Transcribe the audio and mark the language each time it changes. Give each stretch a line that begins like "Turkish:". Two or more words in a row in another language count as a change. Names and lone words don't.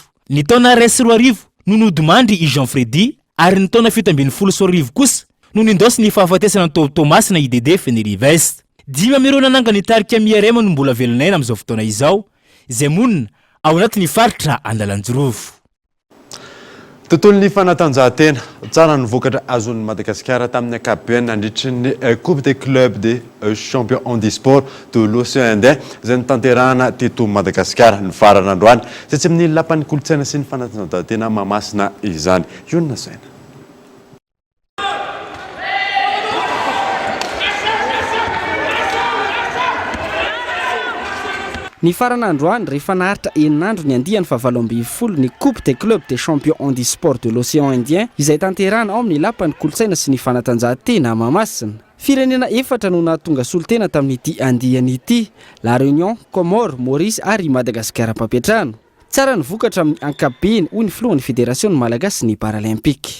Malagasy: Ny taona 2010 no nodimandry i Jean Freddy ary ny taona 17 kosa no nindosy ny fahafatesana ny Thomas na IDD Fenerives. Dimy amin'ireo nananga ny tarika MIRM no mbola velonaina amin'izao fotoana izao izay monina ao anatin'ny faritra Andalanjorofo. Tontolon'ny fanatanjahantena tsara ny vokatra azon'ny Madagasikara tamin'ny ankapobeny nandritry ny Coupe des clubs des champions handisport de l'océan Indien izay notanterahana teto Madagasikara ny farana androany izay tsy amin'ny lapan'ny kolontsaina sy ny fanatanjahantena mahamasina izany. Yona Saina. Ny farana androany rehefa naharitra eninandro ny andiany fa 20 ny Coupe des clubs des champions handisport de l'océan Indien izay tanterahana ao amin'ny lapan'ny kolontsaina sy ny fanatanjahantena mahamasina. Firenena efatra no nahatonga solotena tamin'ity andiany ity: La Réunion, Comores, Maurice ary Madagasikara mpapetrano. Tsara ny vokatra amin'ny ankapobeny hoy ny filohan'ny fédération malagasy ny paralympique.